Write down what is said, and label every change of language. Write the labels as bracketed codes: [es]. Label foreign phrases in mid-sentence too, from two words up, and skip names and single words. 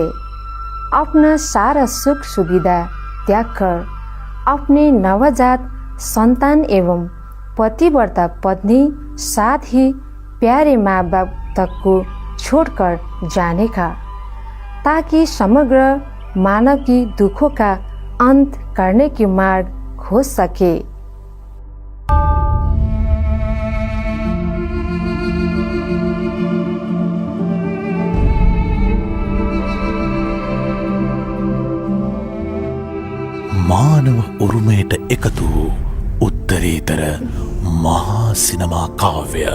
[hi] अपना सारा सुख सुविधा त्याग कर अपने नवजात संतान एवं पतिव्रता पत्नी साथ ही प्यारे माँ बाप तक को छोड़कर जाने का, ताकि समग्र मानव की दुखों का अंत करने की मार्ग खोज सके। [si] මානව උරුමයට එකතු වූ උත්තරීතර මහා සිනමා කාව්‍ය